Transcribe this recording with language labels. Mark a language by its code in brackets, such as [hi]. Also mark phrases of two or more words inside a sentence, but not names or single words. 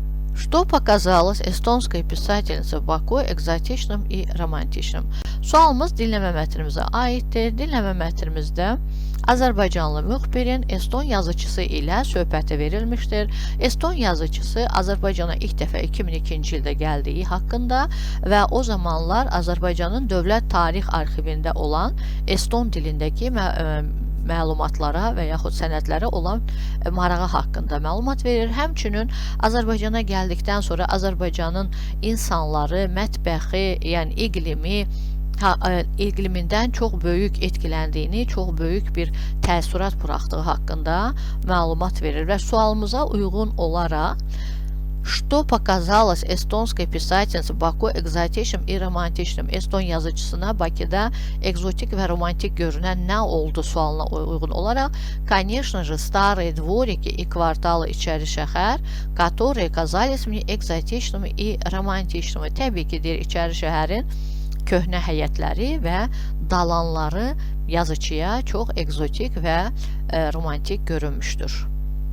[ru] Что показалось эстонской писательнице в Baku экзотичным и романтичным? [az] Sualımız dinləmə mətnimizə aiddir. Dinləmə mətnimizdə Azərbaycanlı müxbirin Eston yazıcısı ilə söhbəti verilmişdir. Eston yazıcısı Azərbaycana ilk dəfə 2002-ci ildə gəldiyi haqqında və o zamanlar Azərbaycanın dövlət tarix arxivində olan Eston dilindəki məlumatlara və yaxud sənədlərə olan marağı haqqında məlumat verir. Həmçinin Azərbaycana gəldikdən sonra Azərbaycanın insanları, mətbəxi, yəni iqlimindən çox böyük etkiləndiyini, çox böyük bir təəssürat buraxdığı haqqında məlumat verir və sualımıza uyğun olaraq [ru] Что показалось эстонской писательнице Baku экзотичным и романтичным? [az] Eston yazıcısına Bakıda egzotik və romantik görünən nə oldu sualına uyğun olaraq, [ru] конечно же, старые дворики и кварталы içəri şəhər, которые казались мне экзотичными и романтичными. [az] Təbii ki, deyir, içəri şəhərin köhnə həyətləri və dalanları yazıcıya çox egzotik və romantik görünmüşdür.